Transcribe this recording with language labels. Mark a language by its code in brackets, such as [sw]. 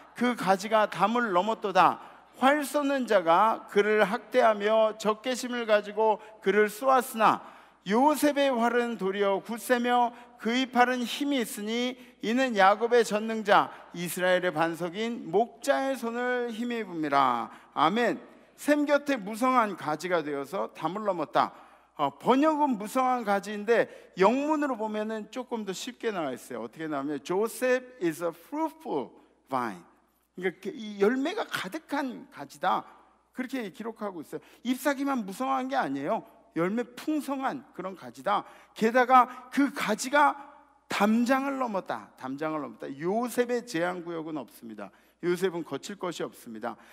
[ko] 그 가지가 담을 넘었도다. 활 쏘는 자가 그를 학대하며 적개심을 가지고 그를 쏘았으나 요셉의 활은 도리어 굳세며 그의 팔은 힘이 있으니 이는 야곱의 전능자 이스라엘의 반석인 목자의 손을 힘입음이라. 아멘. 샘 곁에 무성한 가지가 되어서 담을 넘었다. 번역은 무성한 가지인데 영문으로 보면은 조금 더 쉽게 나와 있어요. 어떻게 나오면 [en] Joseph is a fruitful vine. [ko] 그러니까 이 열매가 가득한 가지다. 그렇게 기록하고 있어요. 잎사귀만 무성한 게 아니에요. 열매 풍성한 그런 가지다. 게다가 그 가지가 담장을 넘었다. 담장을 넘었다. 요셉의 제한구역은 없습니다. 요셉은 거칠 것이 없습니다.